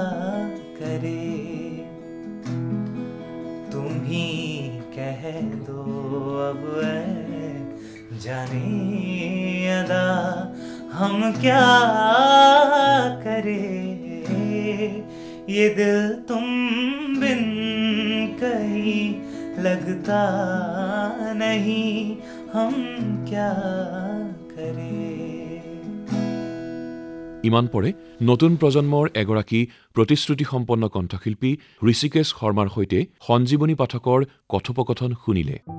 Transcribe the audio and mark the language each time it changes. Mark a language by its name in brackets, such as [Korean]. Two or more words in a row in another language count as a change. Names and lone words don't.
[Hindi] करें तुम ही कह दो अब जाने अदा हम क्या करें ये दिल तुम बिन कहीं लगता नहीं हम क्या करें [Assamese] ইমান পৰে নতুন প্ৰজন্মৰ এগৰাকী প্ৰতিশ্ৰুতি সম্পন্ন কণ্ঠশিল্পী ঋষিকেশ শৰ্মাৰ সৈতে সঞ্জীৱনী পাঠকৰ কথোপকথন শুনিলে